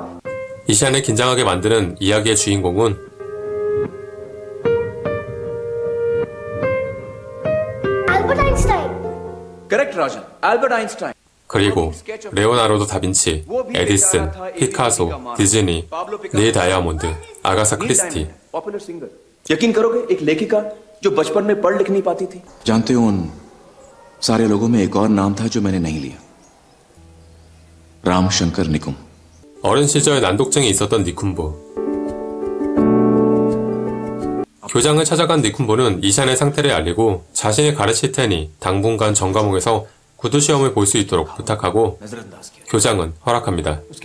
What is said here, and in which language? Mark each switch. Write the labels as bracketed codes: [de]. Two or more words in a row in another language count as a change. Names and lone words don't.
[ko] 이샤를 긴장하게 만드는 이야기의 주인공은 [hi] एल्बर्ट आइंस्टाइन। करेक्ट राजन, एल्बर्ट आइंस्टाइन। [ko] 그리고 레오나르도 다빈치, 에디슨, 피카소, 디즈니, 닐 다이아몬드, 아가사 크리스티. [en] popular singer. [hi] यकीन करोगे, एक लेखिका जो बचपन में पढ़ लिख नहीं पाती थी। जानते हो, उन सारे लोगों में एक और नाम था जो मैंने नहीं लिया, रामशंकर निकुम। [ko] 어린 시절 난독증이 있었던 니쿤보. 교장을 찾아간 니쿤보는 이샨의 상태를 알리고 자신이 가르칠 테니 당분간 전 과목에서 구두 시험을 볼 수 있도록 부탁하고 교장은 허락합니다.